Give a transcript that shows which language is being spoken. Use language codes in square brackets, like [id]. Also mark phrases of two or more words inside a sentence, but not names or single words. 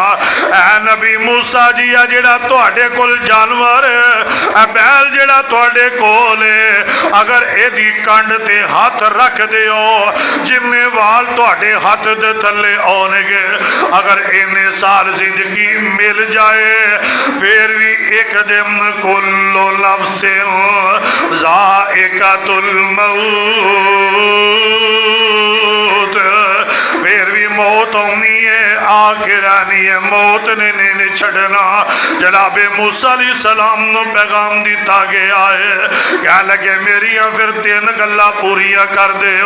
[pa] اے نبی موسیٰ جی آ جیہڑا تہاڈے کول جانور اے بیل جیہڑا تہاڈے کول ہے، اگر ایہدی کنڈ تے ہاتھ رکھ دیو جنے وال تہاڈے ہاتھ دے تھلے آؤنگے. اگر انے سال زندگی مل جائے پھر بھی ایک دن [ar] كل نفس ذائقة الموت, [pa] پھر بھی موت آنی ہے آکے رہنی ہے. موت نے نہیں چھڈنا. جنابِ موسیٰ علیہ السلام نوں پیغام دتا گیا ہے. کہہ لگے میریا پھر تین گلاں پوریاں کر دیو.